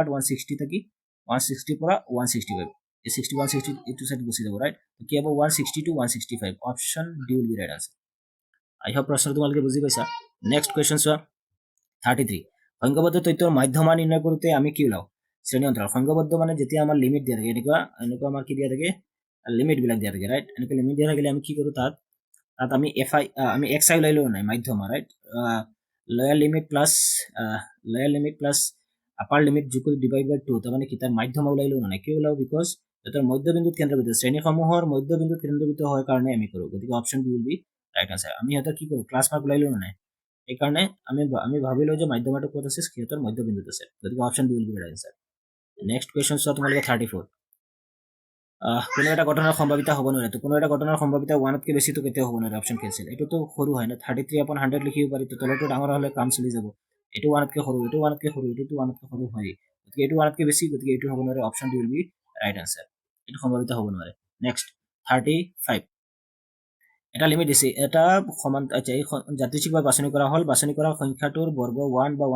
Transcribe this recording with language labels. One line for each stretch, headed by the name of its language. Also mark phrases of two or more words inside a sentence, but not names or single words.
Assamese: 160 থাকি 160 পৰা 165 এই 60 160 এইটো সাইড গুছি যাব ৰাইট কি হ'ব 160
English: to 165 option D will be right answer I hope
Assamese: প্ৰশ্ন তোমালোকে বুজি পাইছা
English: next question
Assamese: চোৱা 33 সংখ্যাবদ্ধ তথ্যৰ মাধ্যমা নিৰ্ণয় কৰোতে আমি কি ওলাও শ্ৰেণী অন্তৰাল সংখ্যাবদ্ধ মানে যেতিয়া আমাৰ লিমিট দিয়া থাকে এনেকুৱা আমাৰ কি দিয়া থাকে লিমিট বিলাক দিয়া থাকে ৰাইট এনেকুৱা লিমিট দিয়া থাকিলে আমি কি কৰো তাত আমি আমি xi ওলাই লও নাই মাধ্যমা
English: right lower limit plus upper limit
Assamese: যোগ কৰি
English: divide by 2
Assamese: তাৰ মানে কি তাৰ মাধ্যমা ওলাই লও নাই কি ওলাও বিকজ এটাৰ মধ্যবিন্দুত কেন্দ্ৰবিন্দু শ্ৰেণীসমূহৰ মধ্যবিন্দুত কেন্দ্ৰবিন্দু হয় কাৰণে আমি কৰো গতিকে
English: option B will be right answer
Assamese: আমি এটা কি কৰো
English: class mark
Assamese: ওলাই লও নাই এই কাৰণে আমি ভাবিলো যে মাধ্যমাটো ক'ত আছে সিহঁতৰ মধ্যবিন্দুত আছে গতিকে
English: option B will be right answer next question
Assamese: চোৱা তোমালোকে 34 কোনো এটা ঘটনাৰ সম্ভাৱিতা হ'ব নোৱাৰে তো কোনো এটা ঘটনাৰ সম্ভাৱিতা 1তকৈ বেছি তো কেতিয়াও হ'ব নোৱাৰে
English: option cancel
Assamese: এটোতো সৰু হয় না 33/100 লিখিব পাৰি তো তলটো ডাঙৰ হ'লে কাম চলি যাব এটো 1তকৈ সৰু এটো 1তকৈ সৰু এটো 1তকৈ সৰু হয় গতিকে এটো 1তকৈ বেছি গতিকে এটো হ'ব নোৱাৰে
English: option D will be right answer
Assamese: এটো সম্ভাৱিতা হ'ব নোৱাৰে নেক্সট 35 এটা লিমিট দিছে এটা সমান আচ্ছা এই যাদৃচ্ছিকভাৱে বাছনি কৰা হ'ল বাছনি কৰা সংখ্যাটোৰ বৰ্গ 1 বা